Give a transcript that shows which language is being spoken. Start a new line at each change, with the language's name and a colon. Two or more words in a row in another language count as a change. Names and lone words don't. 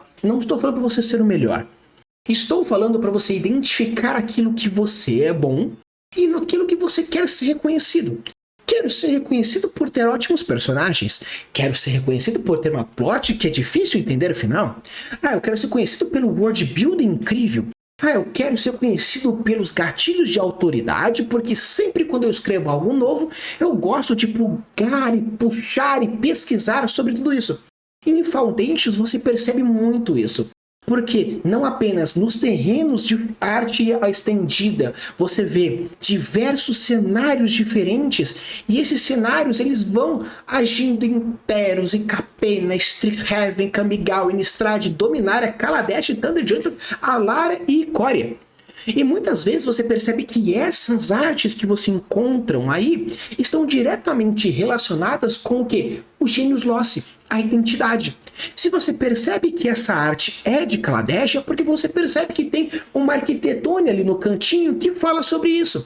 Portuguese: Não estou falando para você ser o melhor. Estou falando para você identificar aquilo que você é bom e naquilo que você quer ser reconhecido. Quero ser reconhecido por ter ótimos personagens. Quero ser reconhecido por ter uma plot que é difícil entender o final. Eu quero ser conhecido pelo
English: world building
Portuguese: incrível. Eu quero ser conhecido pelos gatilhos de autoridade, porque sempre quando eu escrevo algo novo, eu gosto de plugar e puxar e pesquisar sobre tudo isso. E em Foundations você percebe muito isso. Porque não apenas nos terrenos de arte estendida você vê diversos cenários diferentes e esses cenários eles vão agindo em Teros, em Capenna, Strixhaven, Kamigawa, Innistrad, Dominária, Kaladesh, Thunderjumper, Alara e Ikoria. E muitas vezes você percebe que essas artes que você encontram aí estão diretamente relacionadas com o quê? O Genius Loci, a identidade. Se você percebe que essa arte é de Kaladesh, é porque você percebe que tem uma arquitetônia ali no cantinho que fala sobre isso.